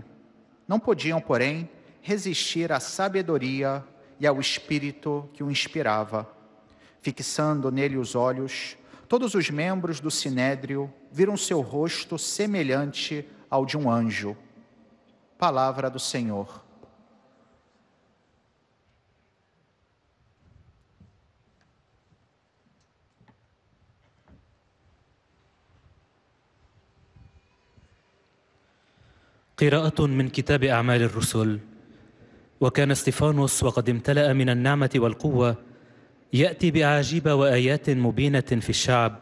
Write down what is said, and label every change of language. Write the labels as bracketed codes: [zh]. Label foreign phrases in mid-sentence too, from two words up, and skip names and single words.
[pt] Não podiam, porém, resistir à sabedoria e ao espírito que o inspirava. Fixando nele os olhos, todos os membros do sinédrio viram seu rosto semelhante ao de um anjo. Palavra do Senhor. [ar] قراءة من كتاب أعمال الرسل. وكان استفانوس وقد امتلأ من النعمة والقوة يأتي بأعاجيب وآيات مبينة في الشعب.